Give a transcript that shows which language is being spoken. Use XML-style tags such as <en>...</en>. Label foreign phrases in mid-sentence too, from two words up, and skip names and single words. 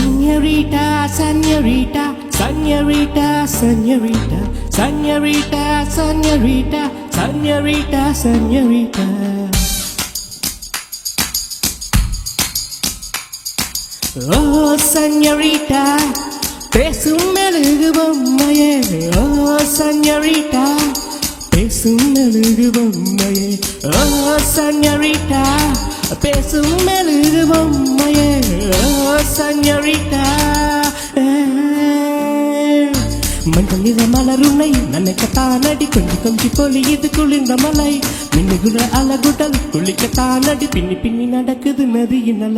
<es>Señorita, señorita, señorita, señorita, señorita, señorita, señorita, señorita. Oh, señorita,</es> <ta>பேசும் மெழுகு பொம்மையே. Oh, señorita, பேசும் மெழுகு பொம்மையே. Oh, señorita, பேசும் மெழுகு பொம்மையே. Oh, señorita, மஞ்சள் நிற மலருன்னை நனைக்கத்தானடி கொஞ்சி கொஞ்சி பொலியுது குளிர்ந்த மலை மின்னுகுற அழகுடல் குளிக்கத்தானடி பின்னி பின்னி நடக்குது நதியின் அலை.</ta>